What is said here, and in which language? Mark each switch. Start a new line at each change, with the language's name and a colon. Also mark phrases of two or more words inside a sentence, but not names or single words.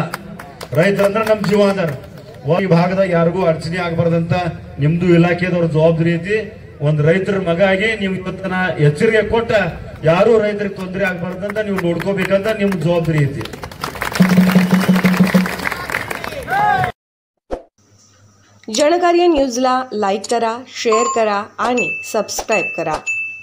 Kannada: ರೈತರಂದ್ರೆ ನಮ್ ಜೀವ ಅದಾರ, ಈ ಭಾಗದಾಗ ಯಾರಿಗೂ ಅಡಚಣೆ ಆಗಬಾರ್ದಂತ ನಿಮ್ದು ಇಲಾಖೆದವ್ರ ಜವಾಬ್ದಾರಿ ಐತಿ। ಒಂದ್ ರೈತರ ಮಗ ಆಗಿ ನೀವು ಇವತ್ತನ ಎಚ್ಚರಿಕೆ ಕೊಟ್ಟ ಯಾರು ರೈತರಿಗೆ ತೊಂದರೆ ಆಗಬಾರ್ದಂತ ನೀವು ನೋಡ್ಕೋಬೇಕಂತ ನಿಮ್ ಜವಾಬ್ದಾರಿ ಐತಿ।
Marathi: जनकार्य न्यूजला लाईक करा, शेअर करा आणि सबस्क्राईब करा।